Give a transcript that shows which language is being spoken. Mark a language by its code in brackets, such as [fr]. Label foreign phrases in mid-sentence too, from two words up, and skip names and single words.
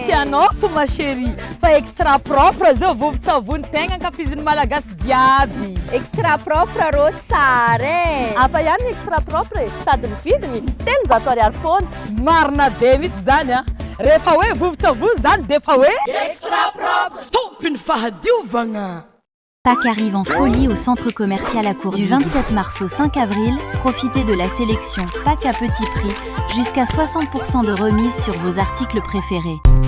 [mg] Tianao fo [fr] ma chérie [mg] fa [fr] extra propre [mg] zao vovo-tsavony tegna ankafizin'ny malagasy jiaby. [fr] Extra propre [mg] rô tsara e. Afa ihany [fr] extra propre [mg] sady ny vidiny 300 ariary foana. Marina be mihitsy zany a. Rehefa hoe vovo-tsavony zany defa hoe [fr] extra propre. [mg] Tompiny fahadiovagna. [fr] Pâques arrive en folie au centre commercial à Cour. Du 27 mars au 5 avril, profitez de la sélection Pâques à petit prix, jusqu'à 60% de remise sur vos articles préférés.